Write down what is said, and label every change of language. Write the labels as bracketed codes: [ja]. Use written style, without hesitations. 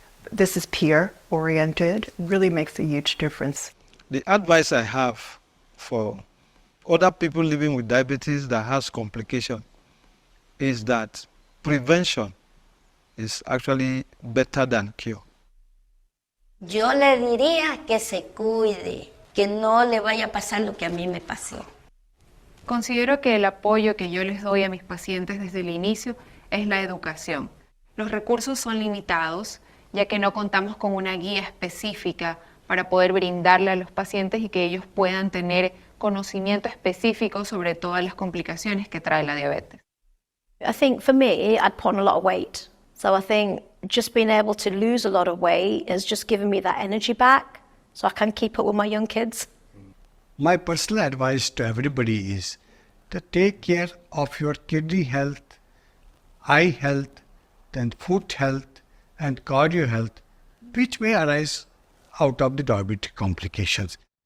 [en] This is peer-oriented, really makes a huge difference. The advice I have for other people living with diabetes that has complication is that prevention is actually better than cure. [es] Yo le diría que se cuide, que no le vaya a pasar lo que a mí me pasó. Considero que el apoyo que yo les doy a mis pacientes desde el inicio es la educación. Los recursos son limitados, ya que no contamos con una guía específica para poder brindarle a los pacientes y que ellos puedan tener conocimiento específico sobre todas las complicaciones que trae la diabetes. [en] I think for me, I'd put on a lot of weight. So I think just being able to lose a lot of weight has just given me that energy back so I can keep up with my young kids. My personal advice to everybody is to take care of your kidney health, eye health, then foot health and cardio health, which may arise out of the diabetic complications.